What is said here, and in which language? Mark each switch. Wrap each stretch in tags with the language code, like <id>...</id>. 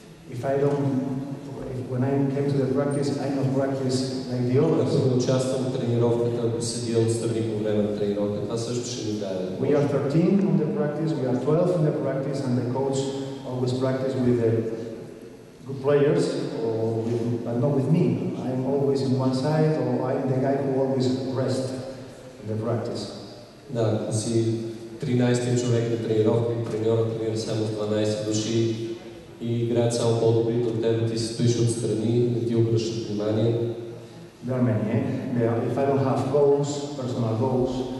<en>If I don't, when I came to the practice, I don't practice like the others.</en> <bg>Ако не участвам в тренировката, ако седя отстрани по време на тренировката, това също ще ни даде.</bg> <en>We are 13 on the practice, we are 12 in the practice, and the coach always practice with the good players, but not with me. I'm always in one side, or I'm the guy who always rests in the practice.</en> <bg>Да, ако си 13-ти човек на тренировка и треньорът тренира само с 12 души и играят само по-добрите от тебе, ти си стоиш отстрани, не ти обръщат внимание.</bg> <en>There are many, if I don't have goals, personal goals,</en>